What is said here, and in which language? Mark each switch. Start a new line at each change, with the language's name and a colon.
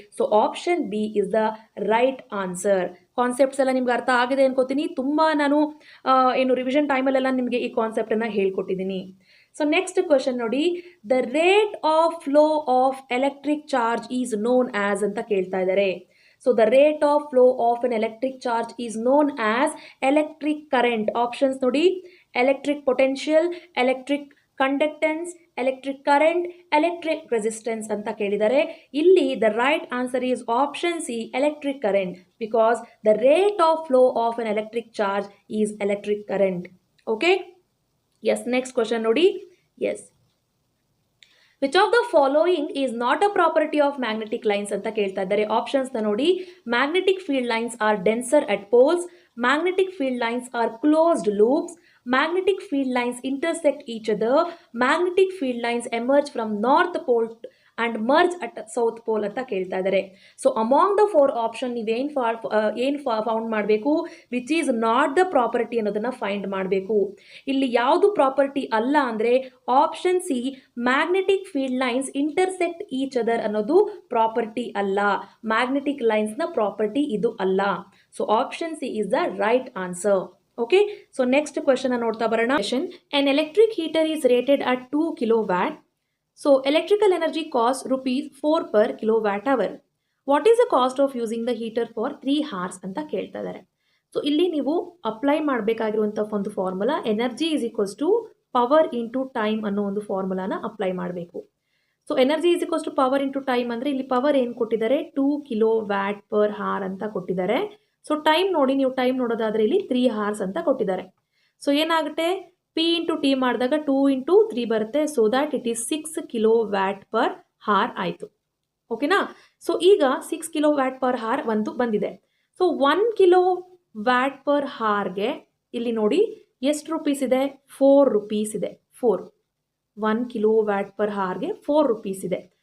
English: So option B is the right answer.
Kannada: Concepts ಎಲ್ಲ ನಿಮ್ಗೆ ಅರ್ಥ ಆಗಿದೆ ಅನ್ಕೋತೀನಿ. ತುಂಬ ನಾನು ಏನು ರಿವಿಷನ್ ಟೈಮಲ್ಲೆಲ್ಲ ನಿಮಗೆ ಈ ಕಾನ್ಸೆಪ್ಟನ್ನು ಹೇಳ್ಕೊಟ್ಟಿದ್ದೀನಿ.
English: so next question ನೋಡಿ, the rate of flow of electric charge is known as
Kannada: ಅಂತ ಕೇಳ್ತಾ ಇದ್ದಾರೆ.
English: So the rate of flow of an electric charge is known as electric current. Options ನೋಡಿ, electric potential, electric conductance, electric current, electric resistance
Kannada: ಅಂತ ಕೇಳಿದ್ದಾರೆ.
English: ಇಲ್ಲಿ the right answer is option C, electric current, because the rate of flow of an electric charge is electric current. Okay? Yes, next question ನೋಡಿ. Yes. Which of the following is not a property of magnetic lines
Kannada: ಅಂತ ಕೇಳ್ತಾ ಇದ್ದಾರೆ.
English: options ನೋಡಿ, magnetic field lines are denser at poles, magnetic field lines are closed loops, magnetic field lines intersect each other, magnetic field lines emerge from north pole and merge at south pole
Kannada: ಅಂತ ಕೇಳ್ತಾ ಇದ್ದಾರೆ.
English: so among the 4 option
Kannada: ನೀವೇನು found ಮಾಡಬೇಕು,
English: which is not the property
Kannada: ಅನ್ನೋದನ್ನು find ಮಾಡಬೇಕು. ಇಲ್ಲಿ ಯಾವುದು property ಅಲ್ಲ ಅಂದರೆ option C,
English: magnetic field lines intersect each other
Kannada: ಅನ್ನೋದು ಪ್ರಾಪರ್ಟಿ ಅಲ್ಲ. ಮ್ಯಾಗ್ನೆಟಿಕ್ ಲೈನ್ಸ್ನ ಪ್ರಾಪರ್ಟಿ ಇದು ಅಲ್ಲ.
English: So option C is the right answer. Okay, so next question
Kannada: ನೋಡ್ತಾ ಬರೋಣ.
English: An electric heater is rated at 2 kilowatt. So electrical energy costs rupees 4 per kilowatt hour. What is the cost of using the heater for 3 hours
Kannada: ಅಂತ ಕೇಳ್ತಾ ಇದ್ದಾರೆ. So ಇಲ್ಲಿ ನೀವು apply ಮಾಡಬೇಕಾಗಿರುವಂಥ ಒಂದು formula,
English: energy is equals to power into time
Kannada: ಅನ್ನೋ ಒಂದು ಫಾರ್ಮುಲಾನ apply ಮಾಡಬೇಕು. So
English: energy is equals to power into time
Kannada: ಅಂದರೆ ಇಲ್ಲಿ ಪವರ್ ಏನು ಕೊಟ್ಟಿದ್ದಾರೆ,
English: 2 kilowatt per hour
Kannada: ಅಂತ ಕೊಟ್ಟಿದ್ದಾರೆ. ಸೊ ಟೈಮ್ ನೋಡಿ, ನೀವು ಟೈಮ್ ನೋಡೋದಾದರೆ ಇಲ್ಲಿ 3 hours ಅಂತ ಕೊಟ್ಟಿದ್ದಾರೆ. ಸೊ ಏನಾಗುತ್ತೆ, P ಇಂಟು ಟಿ ಮಾಡಿದಾಗ 2 ಇಂಟು 3 ಬರುತ್ತೆ.
English: So that it is 6 kilowatt per hour ಆಯಿತು. ಓಕೆನಾ.
Kannada: ಸೊ ಈಗ 6 kilowatt per hour ಒಂದು ಬಂದಿದೆ. ಸೊ 1 kilowatt per hourಗೆ ಇಲ್ಲಿ ನೋಡಿ ಎಷ್ಟು ರುಪೀಸ್ ಇದೆ, 4 rupees ಇದೆ. 1 kilowatt per hourಗೆ 4 rupees ಇದೆ.